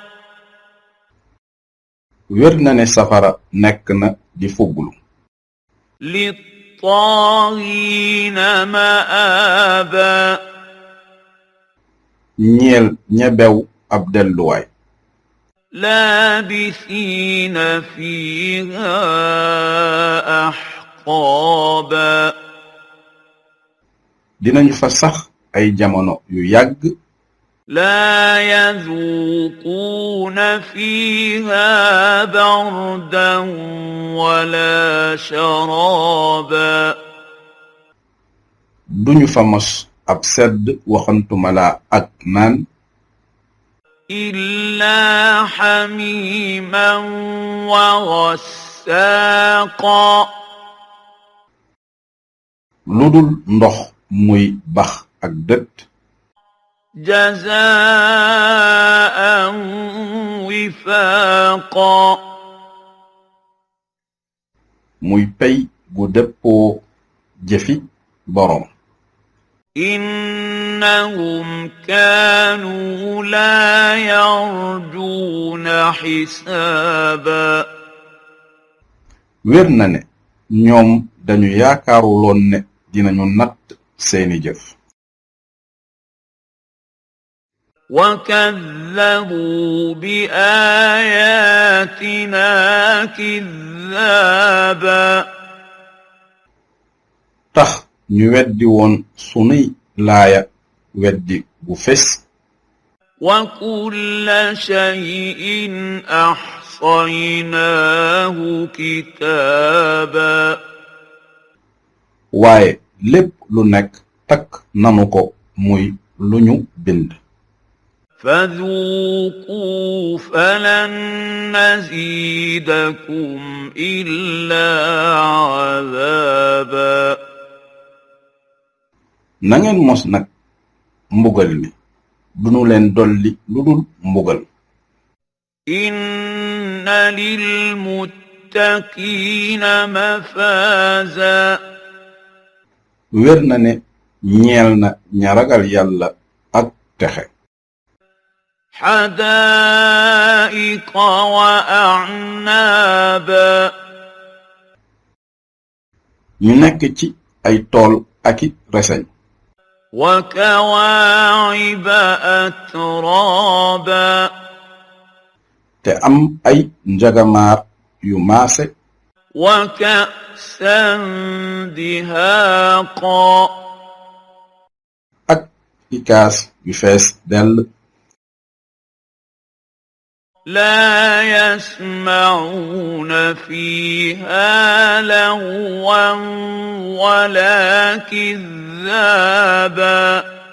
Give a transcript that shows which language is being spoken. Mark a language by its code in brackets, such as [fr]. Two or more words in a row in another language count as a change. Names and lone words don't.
[wo] wér na ne safara nekk na di fuglu [ar] للطاغين مآبا [wo] ñeel ña bew ab delluwaay [ar] لابثين فيها أحقابا [wo] dinañu fa sax ay jamono yu yàgg [ar] لا يذوقون فيها بردا ولا شرابا [wo] duñu fa mos ab sedd waxantumala ak naan [ar] إلا حميما وغساقا [wo] ludul ndox muy bax ak dët [ar] جزاء وفاقا [wo] muy pey gu dëppoo jëfi boroom [ar] إنهم كانوا لا يرجون حسابا [wo] wér na ne ñoom dañu yaakaaruloon ne dinañu natt seeni jëf [ar] وكذبوا بآياتنا كذابا [wo] tax ñu weddi woon sunuy laaya weddi bu fes [ar] وكل شيء أحصيناه كتابا [wo] waaye lépp lu nekk takk nanu ko muy lu ñu bind [ar] فذوقوا فلن نزيدكم إلا عذابا [wo] na ngeen mos nag mbugal mi dunu leen dolli lu dul mbugal [ar] إن للمتقين مفازا [wo] wér na ne ñeel na ña ragal yàlla ak texe [ar] حدائق وأعنابا [wo] ñu nekk ci ay tool aki reseñ [ar] وكواعب أترابا [wo] te am ay njagamaar yu maase [ar] وكأسا دهاقا [wo] ak i kaas yu fees dell [ar] لا يسمعون فيها لغوا ولا كذابا